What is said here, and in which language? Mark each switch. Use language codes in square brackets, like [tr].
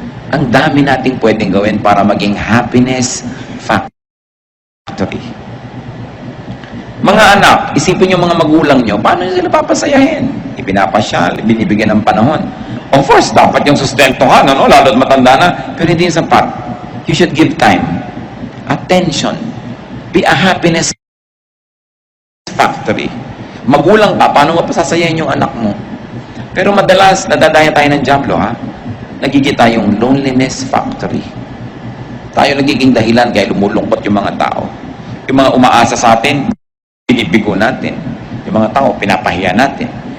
[tl] Ang dami nating pwedeng gawin para maging happiness factory. Mga anak, isipin yung mga magulang nyo, paano nyo sila papasayahin? Ipinapasyal, binibigyan ng panahon. Of course, dapat yung sustentuhan, ano? Lalo't matanda na, pero hindi yung sapat. [en] You should give time, attention, be a happiness factory. [tl] Magulang ka, paano mo pasasayahin yung anak mo? Pero madalas, nadadaya tayo ng diablo, ha? Nagiging tayong loneliness factory. Tayo nagiging dahilan kaya lumulungkot yung mga tao. Yung mga umaasa sa atin, binibigo natin. Yung mga tao, pinapahiya natin.